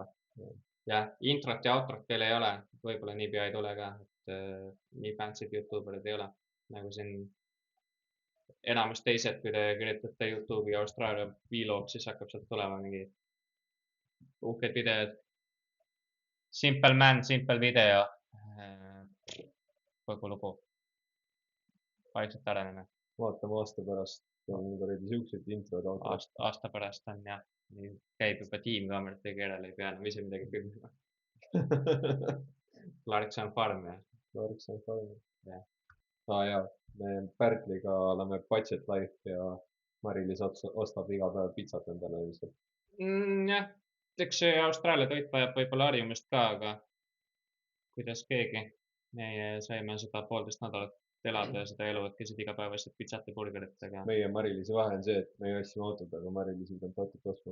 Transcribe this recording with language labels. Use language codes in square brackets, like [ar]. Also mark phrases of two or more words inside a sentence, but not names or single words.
[et] Jah, introt ja outrot teil ei ole. Võib-olla niipea ei tule ka. Nii fancy'd youtuberid ei ole. Nagu siin enamus teised, kui te kirjutate YouTube'i ja Austraalia vlog, siis hakkab sealt tulema mingi uhked videod. [en] Simple man, simple video. [et] Kogu lugu. Vaikselt areneme. Vaatame aasta pärast. On kuradi siuksed introd autost. Aasta pärast on jah. Käib juba tiimkaamerate keerele, ei pea enam ise midagi filmima. Clarkson Farm jah. Clarkson Farm. Jah. Jaa, me Pärtliga oleme [en] budget life [et] ja Mari-Liis ostab iga päev pitsat endale ilmselt. Jah, eks see Austraalia toit vajab võib-olla harjumist ka, aga kuidas keegi. Meie saime seda 1,5 nädalat elada ja seda elu, et käisid igapäevaselt pitsat ja burgeritega. Meie Mari-Liisi vahe on see, et me jõudsime autot, aga Mari-Liisil on autot ostma.